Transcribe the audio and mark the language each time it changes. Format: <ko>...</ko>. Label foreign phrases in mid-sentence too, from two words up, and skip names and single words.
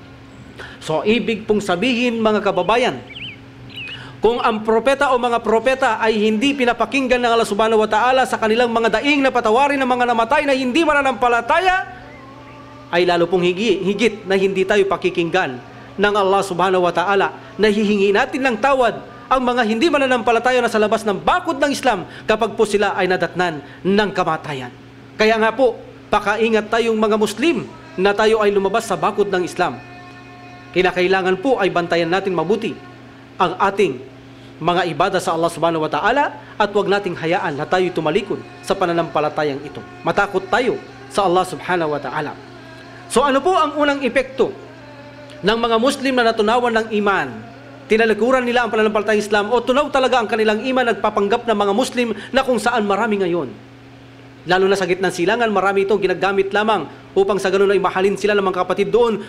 <tl>So ibig pong sabihin mga kababayan, kung ang propeta o mga propeta ay hindi pinapakinggan ng Allah</tl> <ar>سبحانه وتعالى</ar> <tl>sa kanilang mga daing na patawarin ng mga namatay na hindi mananampalataya, ay lalo pong higit na hindi tayo pakikinggan ng Allah</tl> <ar>سبحانه وتعالى</ar> <tl>na hihingi natin ng tawad ang mga hindi mananampalataya na sa labas ng bakod ng Islam kapag po sila ay nadatnan ng kamatayan. Kaya nga po, pakaingat tayong mga Muslim na tayo ay lumabas sa bakod ng Islam. Kinakailangan po ay bantayan natin mabuti ang ating mga ibada sa Allah</tl> <ar>سبحانه وتعالى</ar> <tl>at huwag nating hayaan na tayo tumalikod sa pananampalatayang ito. Matakot tayo sa Allah</tl> <ar>سبحانه وتعالى.</ar> <tl>So ano po ang unang epekto ng mga Muslim na natunawan ng iman? Tinalikuran nila ang pananampalatayang Islam o tunaw talaga ang kanilang iman, nagpapanggap ng mga Muslim na kung saan marami ngayon. Lalo na sa gitnang silangan, marami itong ginagamit lamang upang sa ganun ay mahalin sila ng mga kapatid doon.</tl>